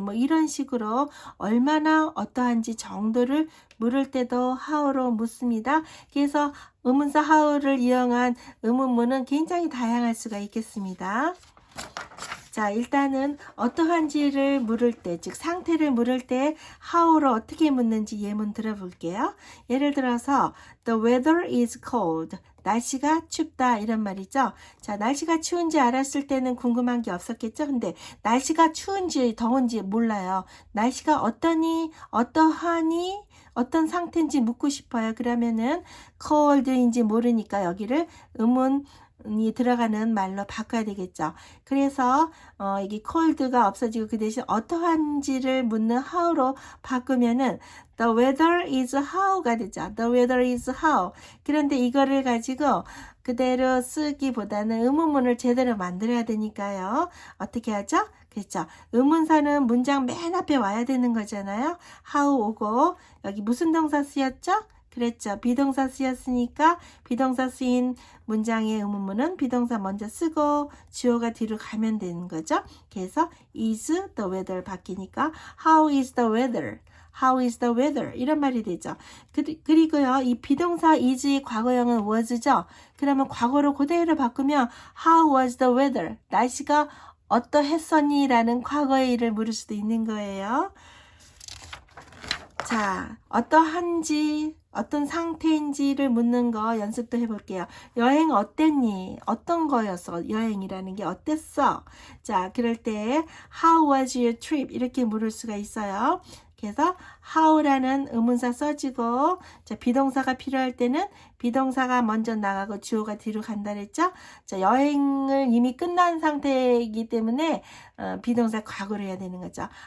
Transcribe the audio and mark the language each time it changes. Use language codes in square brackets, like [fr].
[ko] 뭐 이런 식으로 얼마나 어떠한지 정도를 물을 때도 how로 묻습니다. 그래서 의문사 how를 이용한 의문문은 굉장히 다양할 수가 있겠습니다. 자, 일단은 어떠한지를 물을 때, 즉 상태를 물을 때 how로 어떻게 묻는지 예문 들어볼게요. 예를 들어서 [en] The weather is cold. [ko] 날씨가 춥다 이런 말이죠. 자, 날씨가 추운지 알았을 때는 궁금한 게 없었겠죠. 근데 날씨가 추운지 더운지 몰라요. 날씨가 어떠니, 어떠하니, 어떤 상태인지 묻고 싶어요. 그러면은 cold인지 모르니까 여기를 의문이 들어가는 말로 바꿔야 되겠죠. 그래서 이게 cold가 없어지고 그 대신 어떠한지를 묻는 how로 바꾸면은 [en] The weather is how [ko] 가 되죠. [en] The weather is how. [ko] 그런데 이거를 가지고 그대로 쓰기보다는 의문문을 제대로 만들어야 되니까요. 어떻게 하죠? 그렇죠. 의문사는 문장 맨 앞에 와야 되는 거잖아요. how 오고 여기 무슨 동사 쓰였죠? 그랬죠. 비동사 쓰였으니까 비동사 쓰인 문장의 의문문은 비동사 먼저 쓰고 주어가 뒤로 가면 되는 거죠. 그래서 [en] is the weather [ko] 바뀌니까 [en] how is the weather? How is the weather? [ko] 이런 말이 되죠. 그리고요, 이 비동사 is의 과거형은 was죠. 그러면 과거로 그대로 바꾸면 [en] How was the weather? [ko] 날씨가 어떠했었니? 라는 과거의 일을 물을 수도 있는 거예요. 자, 어떠한지, 어떤 상태인지를 묻는 거 연습도 해볼게요. 여행 어땠니? 어떤 거였어? 여행이라는 게 어땠어? 자, 그럴 때 [en] How was your trip? [ko] 이렇게 물을 수가 있어요. 그래서 how라는 의문사 써지고, 자, 비동사가 필요할 때는 비동사가 먼저 나가고 주어가 뒤로 간다 그랬죠? 자, 여행을 이미 끝난 상태이기 때문에 비동사 과거로 해야 되는 거죠.